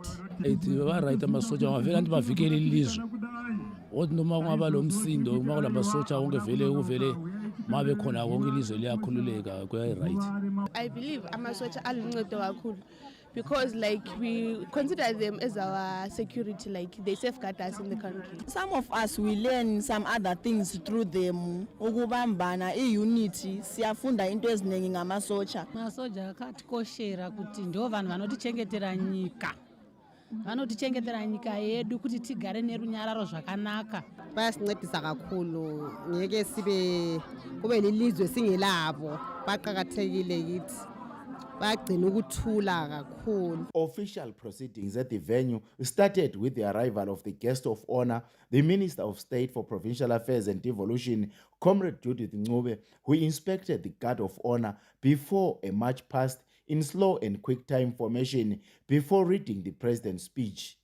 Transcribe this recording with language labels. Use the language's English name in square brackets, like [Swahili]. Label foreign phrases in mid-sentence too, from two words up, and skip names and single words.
[North Ndebele] Ba right amasotsha ngavela anti bavikele ilizwe othi noma kungaba lo msindo uma kulamasotsha wonke uvele mabe khona konke ilizwe liyakhululeka kuya right. [English] I believe [North Ndebele] amasotsha aluncedo kakhulu [English] because like we consider them as our security, like they safeguard us in the country. Some of us we learn some other things through them. [North Ndebele] Ukubambana, unity, siyafunda into eziningi ngamasotsha. [Shona] Masoja akatikoshera kuti ndo vanhu vanotichengetera nyika. Vanotichengetera nyika yedu kuti tigare nerunyararo zvakanaka. [North Ndebele] Bayasincedisa kakhulu ngeke sibe kube lilizwe singelabo baqhakathekile kithi. [English] Official proceedings at the venue started with the arrival of the guest of honor, the Minister of State for Provincial Affairs and Devolution, Comrade Judith Ncube, who inspected the guard of honor before a march past in slow and quick time formation before reading the president's speech.